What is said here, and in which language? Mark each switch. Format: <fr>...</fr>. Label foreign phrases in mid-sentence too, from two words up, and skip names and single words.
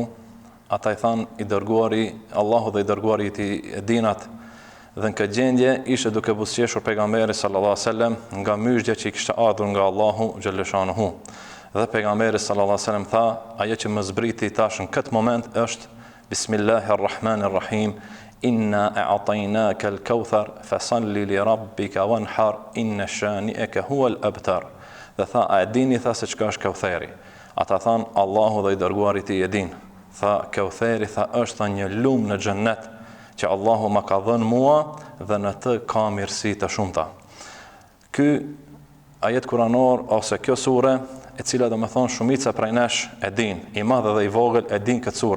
<sq>Ata i than i dërguari Allahu dhe i dërguari i tij dinat. Dhe në këtë gjendje ishte duke buzëqeshur pejgamberi</sq> <ar>صلى الله عليه وسلم</ar> <sq>nga myshja që i kishte ardhur nga Allahu xhaleshanuhu. Dhe pejgamberi</sq> <ar>صلى الله عليه وسلم</ar> <sq>tha, ajo që më zbriti tash në këtë moment është</sq> <ar>بسم الله الرحمن الرحيم إنا أعطيناك الكوثر فصل لربك وانحر إن شانئك هو الأبتر.</ar> <sq>Dhe tha, a e dini tha se çka është Kautheri? Ata than, Allahu dhe i dërguari i tij e din. Tha, Kautheri tha është një lumë në xhennet që Allahu ma ka dhënë mua dhe në të ka mirësi të shumta. Ky ajet kuranor ose kjo sure, e cila domethënë shumica prej nesh e din, i madh dhe i vogël e din këtë sure.</sq>